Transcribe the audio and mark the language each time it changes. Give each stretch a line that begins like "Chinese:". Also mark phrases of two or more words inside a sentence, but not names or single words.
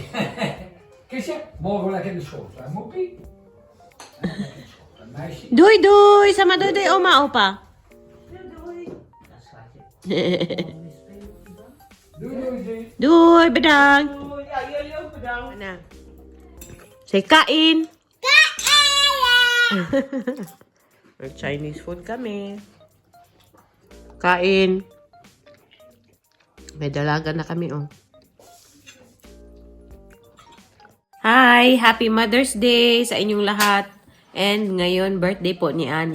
Dutch: Kisje, morgen lekker in de school. Dat moet niet. Lekker in de school. Een meisje. Doei doei! Sama doei doei oma opa. Dat schatje. Doei, doei, doei. Doei, bedankt. Ja, jullie ook bedankt. Zeg kain.
Filipino: Kain!
English: Chinese food
Filipino: kami. Kain. May dalaga na kami, oh.
English: Hi! Happy Mother's Day
Filipino: sa inyong lahat. And ngayon, birthday po ni Ana.